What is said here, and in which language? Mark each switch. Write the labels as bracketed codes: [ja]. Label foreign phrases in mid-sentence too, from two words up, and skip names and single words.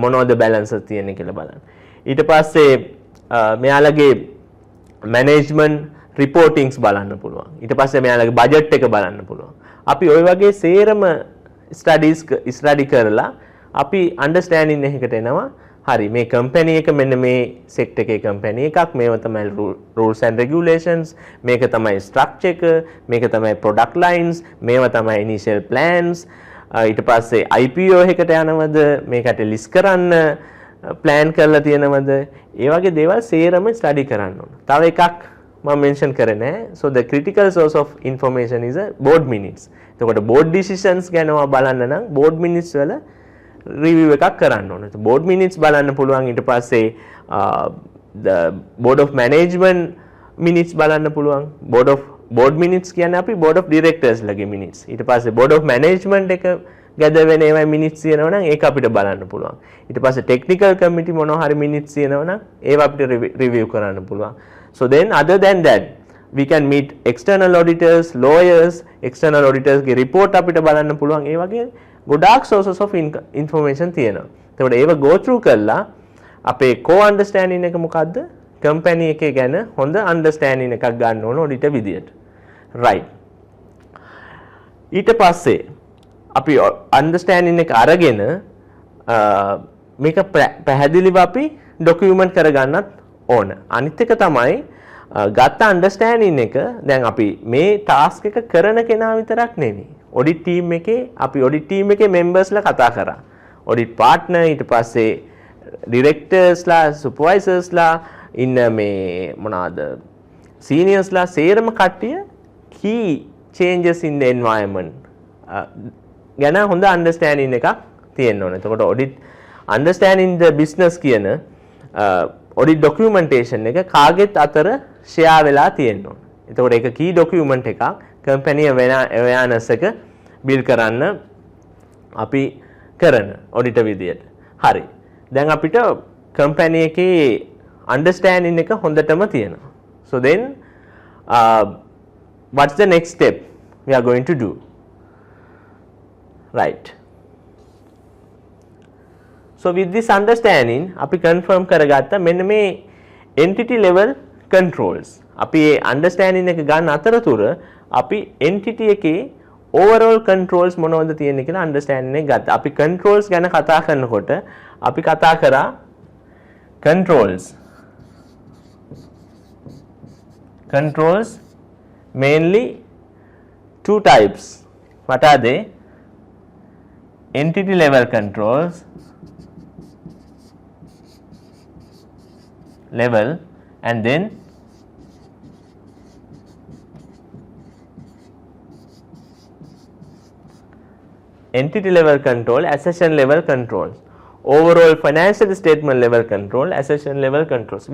[si] මොනවද balances තියෙන්නේ කියලා බලන්න. ඊට පස්සේ මෙයාලගේ [en] management reportings [si] බලන්න පුළුවන්. ඊට පස්සේ මෙයාලගේ budget එක බලන්න පුළුවන්. අපි ওই වගේ සේරම study කරලා අපි understanding එකකට එනවා. හරි මේ කම්පැනි එක මෙන්න මේ සෙක්ටර් එකේ කම්පැනි එකක් මේව තමයි [en] rules and regulations [si] මේක තමයි structure එක මේක තමයි [en] product lines [si] මේව තමයි [en] initial plans [si] ඊට පස්සේ IPO එකකට යනවද මේකට list කරන්න plan කරලා තියෙනවද ඒ වගේ දේවල් සේරම ස්ටඩි කරන්න ඕන. තව එකක් මම මෙන්ෂන් කරේ නෑ. [en] So the critical source of information is a board minutes. [si] එතකොට [en] board decisions [si] ගැන බලන්න නම් [en] board minutes [si] වල review එකක් කරන්න ඕන. [en] board minutes [si] බලන්න පුළුවන් ඊට පස්සේ [en] the board of management minutes [si] බලන්න පුළුවන්. [en] board minutes [si] කියන්නේ අපි [en] board of directors [si] ලගේ minutes. ඊට පස්සේ [en] board of management [si] එක gather වෙන ඒවා minutes තියෙනවා නම් ඒක අපිට බලන්න පුළුවන්. ඊට පස්සේ [en] technical committee [si] මොනවා හරි minutes තියෙනවා නම් ඒවා අපිට review කරන්න පුළුවන්. [en] So then other than that we can meet external auditors, lawyers, external auditors ගේ report [si] අපිට බලන්න පුළුවන්. ඒ වගේ ගොඩාක් [en] sources of information [si] තියෙනවා. එතකොට ඒව [en] go through [si] කරලා අපේ [en] core understanding [si] එක මොකද්ද? company එකේ ගැන හොඳ understanding එකක් ගන්න ඕන auditor විදියට. right. ඊට පස්සේ අපි understanding එක අරගෙන මේක පැහැදිලිව අපි document කරගන්නත් ඕන. අනිත් එක තමයි ගත්ත understanding එක දැන් අපි මේ task එක කරන කෙනා විතරක් නෙමෙයි. [en] audit team [si] එකේ අපි [en] audit team [si] එකේ members ලා කතා කරා. [en] audit partner [si] ඊට පස්සේ directors ලා supervisors ලා ඉන්න මේ මොනවාද seniors ලා සේරම කට්ටිය [en] key changes in the environment [si] ගැන හොඳ understanding එකක් තියෙන්න ඕනේ. එතකොට [en] audit understanding the business [si] කියන [en] audit documentation [si] එක කාගෙත් අතර share වෙලා තියෙන්න ඕනේ. එතකොට ඒක [en] key document [si] එකක් [en] company awareness [si] එක build කරන්න අපි කරන auditor විදියට. හරි. දැන් අපිට company එකේ understanding එක හොඳටම තියෙනවා. [en] So then what's the next step we are going to do? Right. So with this understanding [si] අපි confirm කරගත්තා මෙන්න මේ [en] entity level controls. [si] අපි මේ understanding එක ගන්න අතරතුර අපි entity එකේ [en] overall controls [si] මොනවද තියෙන්නේ කියලා understanding එක ගත්තා. අපි controls ගැන කතා කරනකොට අපි කතා කරා [en] controls mainly two types. What are they? Entity level controls and then entity level control, accession level controls, overall financial statement level control, accession level controls.